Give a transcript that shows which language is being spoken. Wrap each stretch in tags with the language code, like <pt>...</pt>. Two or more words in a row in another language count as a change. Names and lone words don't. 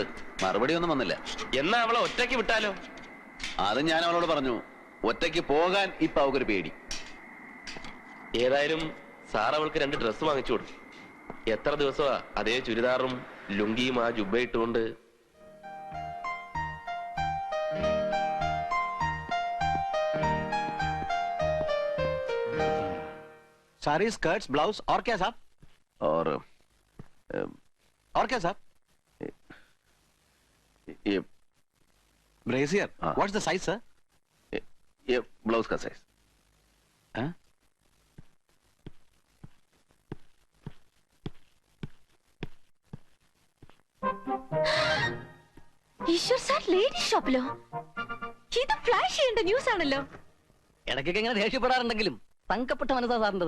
<ml>മറുപടി ഒന്നും വന്നില്ല. എന്നാ അവളെ ഒറ്റയ്ക്ക് വിട്ടാലോ? അത് ഞാൻ അവളോട് പറഞ്ഞു. ഒറ്റയ്ക്ക് പോകാൻ ഇപ്പൊ അവക്കൊരു പേടി. ഏതായാലും സാർ അവൾക്ക് 2 ഡ്രസ്സ് വാങ്ങിച്ചു കൊടുത്തു. എത്ര ദിവസമാ അതേ ചുരിദാറും ലുങ്കിയും ആ ജുബ്ബ ഇട്ടുകൊണ്ട്?</ml> <hi>सारी स्कर्ट्स ब्लाउज और क्या साहब? और क्या साहब? ये ब्रेसियर. हाँ।</hi> <en>What's the size sir?</en> <hi>ये ब्लाउज का साइज.</hi> <ml>ഈശ്വർ സാർ ലേഡി ഷോപ്പിലോ? ഇത് ഫ്ലാഷ് ചെയ്യേണ്ട ന്യൂസ് ആണല്ലോ. ഇടയ്ക്കൊക്കെ ഇങ്ങനെ ദേഷ്യപ്പെടാറുണ്ടെങ്കിലും തങ്കപ്പെട്ട മനസ്സാ സാറിൻ്റെത്.</ml>